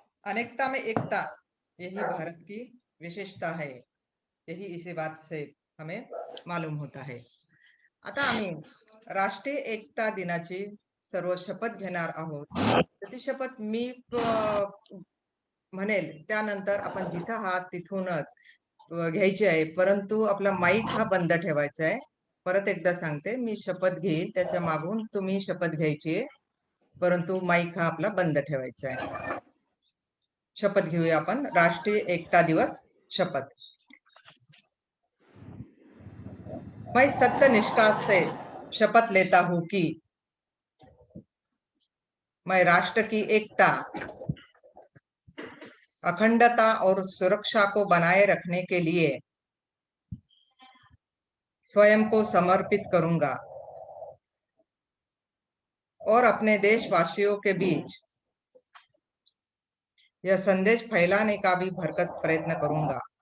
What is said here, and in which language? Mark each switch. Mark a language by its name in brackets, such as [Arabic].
[Hindi] अनेकता में एकता, यही भारत की विशेषता है. यही इसी बात से हमें मालूम होता है. [Marathi] आता आम्ही राष्ट्रीय एकता दिनाची सर्व शपथ घेणार आहोत. ती शपथ मी म्हणेल त्यानंतर आपण जिथं आहात तिथूनच घ्यायची आहे, परंतु आपला माईक हा बंद ठेवायचा आहे. परत एकदा सांगते, मी शपथ घेईल त्याच्या मागून तुम्ही शपथ घ्यायची आहे, परंतु माईक हा आपला बंद ठेवायचा आहे. शपथ घेऊया आपण. राष्ट्रीय एकता दिवस शपथ. [Hindi] मैं सत्यनिष्ठा से शपथ लेता हूं कि मैं राष्ट्र की एकता, अखंडता और सुरक्षा को बनाए रखने के लिए स्वयं को समर्पित करूंगा और अपने देशवासियों के बीच यह संदेश फैलाने का भी भरसक प्रयत्न करूंगा.